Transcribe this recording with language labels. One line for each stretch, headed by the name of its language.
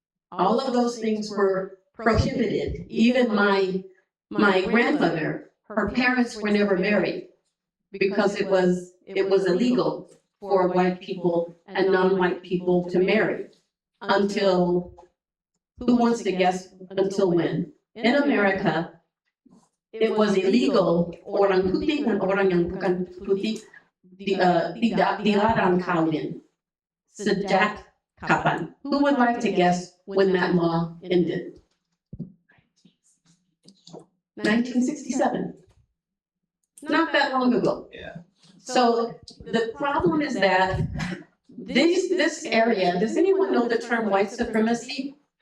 English: All of those things were prohibited. Even my grandmother, her parents were never married because it was illegal for white people and non-white people to marry until, who wants to guess until when? In America, it was illegal
Indonesian: orang putih dan orang yang bukan putih tidak dilarang kawin. Sejak kapan?
English: Who would like to guess when that law ended? 1967. Not that long ago. Yeah. So the problem is that this area, does anyone know the term white supremacy?